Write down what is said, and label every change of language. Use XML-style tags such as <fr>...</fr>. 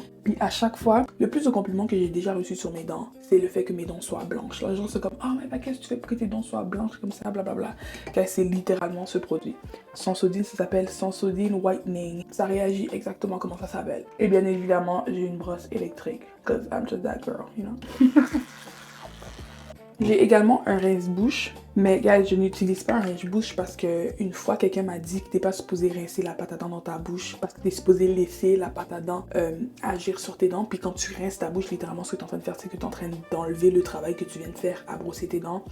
<fr>Puis à chaque fois, le plus de compliments que j'ai déjà reçus sur mes dents, c'est le fait que mes dents soient blanches. Les gens sont comme, oh mais qu'est-ce que tu fais pour que tes dents soient blanches comme ça, blablabla. Car c'est littéralement ce produit. Sensodyne, ça s'appelle Sensodyne Whitening. Ça réagit exactement comment ça s'appelle. Et bien évidemment, j'ai une brosse électrique.</fr> <en>Cause I'm just that girl, you know.</en> <fr>J'ai également un rince-bouche, mais guys, je n'utilise pas un rince-bouche parce que une fois quelqu'un m'a dit que t'es pas supposé rincer la pâte à dents dans ta bouche parce que t'es supposé laisser la pâte à dents agir sur tes dents. Puis quand tu rinces ta bouche, littéralement, ce que t'es en train de faire, c'est que t'es en train d'enlever le travail que tu viens de faire à brosser tes dents.</fr>